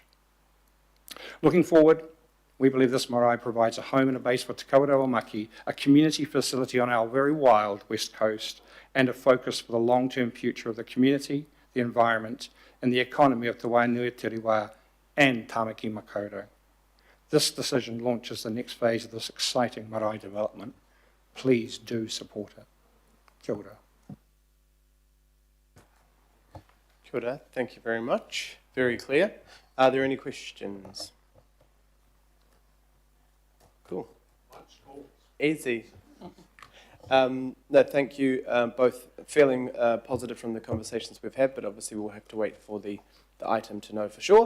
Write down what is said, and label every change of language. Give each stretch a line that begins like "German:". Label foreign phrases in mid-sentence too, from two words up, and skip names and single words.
English: Looking forward, we believe this marae provides a home and a base for Te Kawerau Amaki, a community facility on our very wild west coast, and a focus for the long-term future of the community, the environment, and the economy of Te Wainui Te Rewā and Tāmaki Makaurau. This decision launches the next phase of this exciting marae development. Please do support it.
Māori: Kia ora. Kia ora.
English: Thank you very much. Very clear. Are there any questions? Cool. Easy. No, thank you. Both feeling positive from the conversations we've had, but obviously we'll have to wait for the item to know for sure.